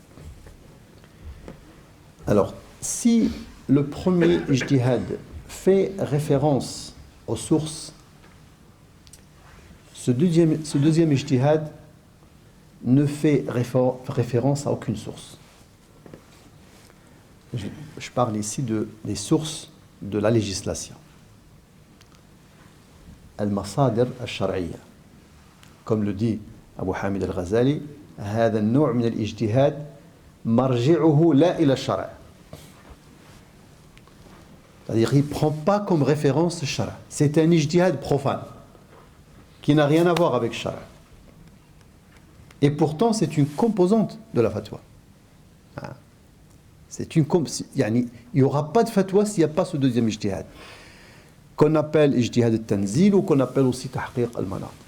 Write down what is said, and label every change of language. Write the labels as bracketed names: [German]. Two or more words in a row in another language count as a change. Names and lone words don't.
[French] Alors, si le premier ijtihad fait référence aux sources, ce deuxième ijtihad ne fait référence à aucune source. Je parle ici des sources de la législation. [Arabic] المصادر الشرعية. [French] Comme le dit Abu Hamid al-Ghazali, [Arabic] هذا النوع من الاجتهاد مرجعه لا إلى الشرع. [French] C'est-à-dire qu'il ne prend pas comme référence le shara. C'est un ijtihad profane qui n'a rien à voir avec shara. Et pourtant, c'est une composante de la fatwa. Il n'y aura pas de fatwa s'il n'y a pas ce deuxième ijtihad, qu'on appelle [Arabic] اجتهاد التنزيل [French] ou qu'on appelle aussi [Arabic] تحقيق المناط.